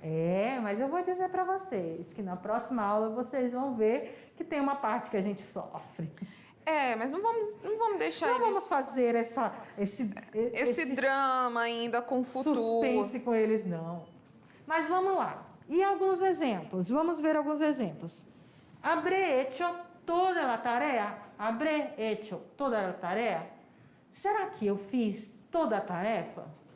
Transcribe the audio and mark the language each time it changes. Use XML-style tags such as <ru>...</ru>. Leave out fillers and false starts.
<pt>É, mas eu vou dizer para vocês que na próxima aula vocês vão ver que tem uma parte que a gente sofre. É, mas não vamos deixar Não vamos fazer esse drama ainda com o futuro. suspense com eles, não. Mas vamos lá. E alguns exemplos? Vamos ver alguns exemplos.</pt> <es>Habré hecho toda la tarea. Habré hecho toda la tarea.</es> <pt>Será que eu fiz toda a tarefa?</pt>